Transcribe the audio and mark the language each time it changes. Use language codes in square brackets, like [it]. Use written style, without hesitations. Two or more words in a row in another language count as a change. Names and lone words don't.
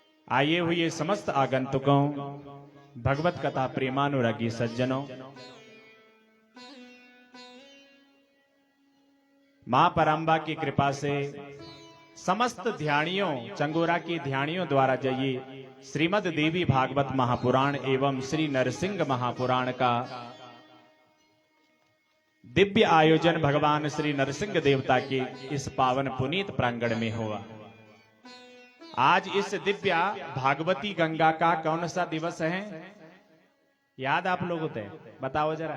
[hi] आए हुए समस्त आगंतुकों, भगवत कथा प्रेमानुरागी सज्जनों, मां परम्बा की कृपा से समस्त ध्यानियों, चंगोरा की ध्यानियों द्वारा जाइए श्रीमद देवी भागवत महापुराण एवं श्री नरसिंह महापुराण का दिव्य आयोजन भगवान श्री नरसिंह देवता के इस पावन पुनीत प्रांगण में हुआ। आज इस दिव्य भागवती गंगा का कौन सा दिवस है, याद आप लोगों को बताओ जरा।